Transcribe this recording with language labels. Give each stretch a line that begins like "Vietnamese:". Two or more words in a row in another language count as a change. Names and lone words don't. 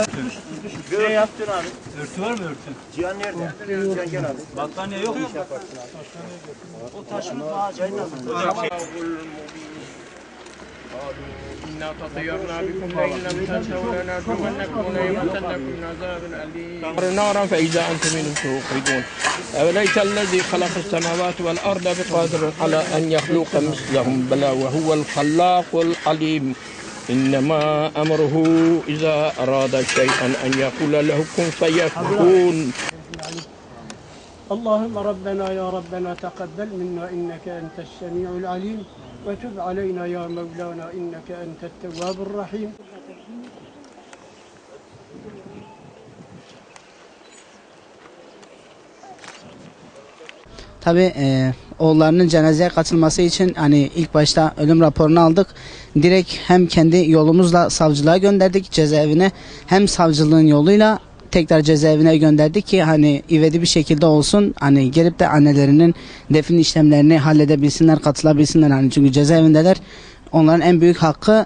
Turkish: Ne yaptın abi? Örtü var mı örtü? Cihan nerede? Cihan gel abi. Battaniye yok mu? O taşın ağacının altında.
Arabic: إنا تطيرنا بكم لئن لم تنتهوا لنرجمنكم وليمسنكم من عذاب أليم نارا فإذا أنتم منهم توقدون أوليس الذي خلق السماوات والأرض بقادر على أن يخلق مثلهم بلى وهو الخلاق العليم إنما أمره إذا أراد شيئا أن يقول له كن فيكون اللهم ربنا يا ربنا تقبل منا إنك أنت السميع العليم وتب علينا يا مولانا إنك أنت التواب الرحيم.
Turkish: Tabii oğullarının cenazeye katılması için hani ilk başta ölüm raporunu aldık. Direkt hem kendi yolumuzla savcılığa gönderdik cezaevine, hem savcılığın yoluyla tekrar cezaevine gönderdik ki hani ivedi bir şekilde olsun, hani gelip de annelerinin defin işlemlerini halledebilsinler, katılabilsinler, hani çünkü cezaevindeler, onların en büyük hakkı.